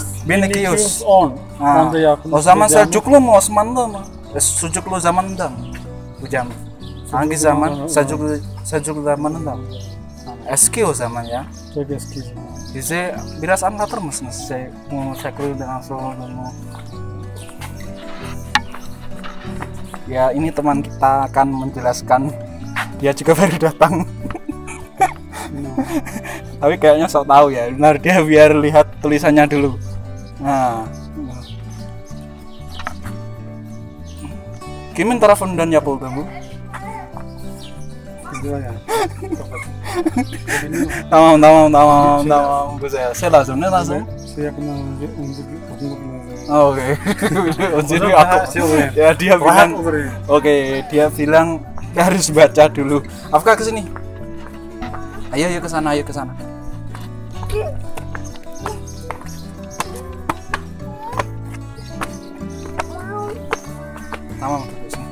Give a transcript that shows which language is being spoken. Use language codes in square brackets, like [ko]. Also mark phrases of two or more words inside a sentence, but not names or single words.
[tr] 1210. Ha. Onda yapılmış O zaman bir cami. Selçuklu mu, Osmanlı mı? Selçuklu zamanında mı bu cami? Hangi zaman? Selçuklu zamanında mı? Eski o zaman ya. Çok eski. Bize biraz anlatır mısınız? Bu şekilde nasıl olduğunu? [id] Ya ini teman kita akan menjelaskan. Dia juga baru datang. Tapi kayaknya sok tahu ya. Benar, dia biar lihat tulisannya dulu. Nah. [tr] Kimin tarafından yapıldı bu? Güzel ya. Tamam. Güzel. Saya lazım. Ne lazım? Şey yakından önce [id] Oke. Jadi aku ya dia bilang oke, dia bilang harus baca dulu. Afka ke sini. Ayo ke sana, Tamam, ke sini.